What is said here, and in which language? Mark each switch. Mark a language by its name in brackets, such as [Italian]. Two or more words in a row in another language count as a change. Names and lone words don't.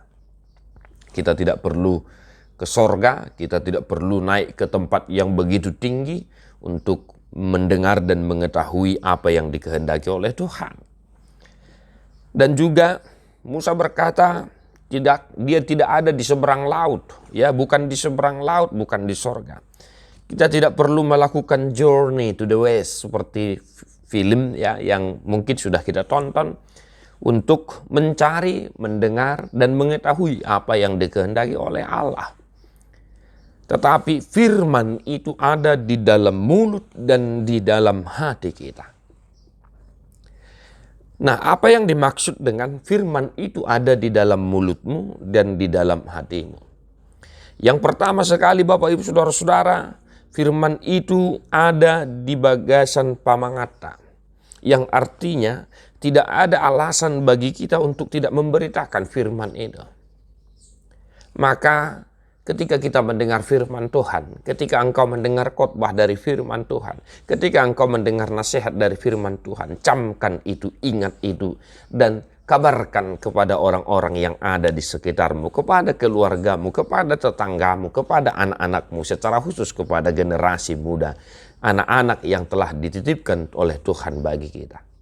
[Indonesian] Kita tidak perlu ke sorga, kita tidak perlu naik ke tempat yang begitu tinggi untuk mendengar dan mengetahui apa yang dikehendaki oleh Tuhan. Dan juga Musa berkata, dia tidak ada di seberang laut, ya, bukan di seberang laut, bukan di sorga. Kita tidak perlu melakukan journey to the west seperti film ya yang mungkin sudah kita tonton untuk mencari, mendengar dan mengetahui apa yang dikehendaki oleh Allah. Tetapi firman itu ada di dalam mulut dan di dalam hati kita. Nah, apa yang dimaksud dengan firman itu ada di dalam mulutmu dan di dalam hatimu? Yang pertama sekali Bapak Ibu Saudara-saudara, firman itu ada [Batak Toba] di bagasan pamangata. [Indonesian] yang artinya tidak ada alasan bagi kita untuk tidak memberitakan firman itu. Maka ketika kita mendengar firman Tuhan, ketika engkau mendengar khotbah dari firman Tuhan, ketika engkau mendengar nasihat dari firman Tuhan, camkan itu, ingat itu, dan kabarkan kepada orang-orang yang ada di sekitarmu, kepada keluargamu, kepada tetanggamu, kepada anak-anakmu, secara khusus kepada generasi muda, anak-anak yang telah dititipkan oleh Tuhan bagi kita.